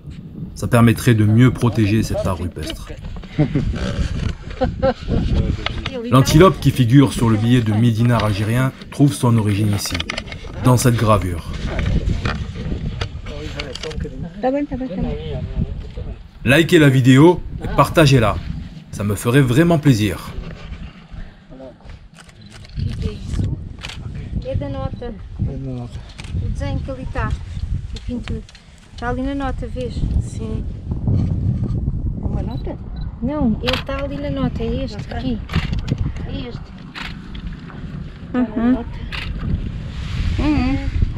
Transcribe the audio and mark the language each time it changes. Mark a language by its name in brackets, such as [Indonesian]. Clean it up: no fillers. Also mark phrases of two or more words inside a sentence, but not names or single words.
[French] Ça permettrait de mieux protéger cet art rupestre. L'antilope qui figure sur le billet de 1000 dinars algériens trouve son origine ici, dans cette gravure. Likez la vidéo et partagez-la, ça me ferait vraiment plaisir. [Portuguese] É da nota. O desenho que ali está. A pintura. Está ali na nota, vês? Sim. Uma nota? Não, ele está ali na nota. É este aqui. É este.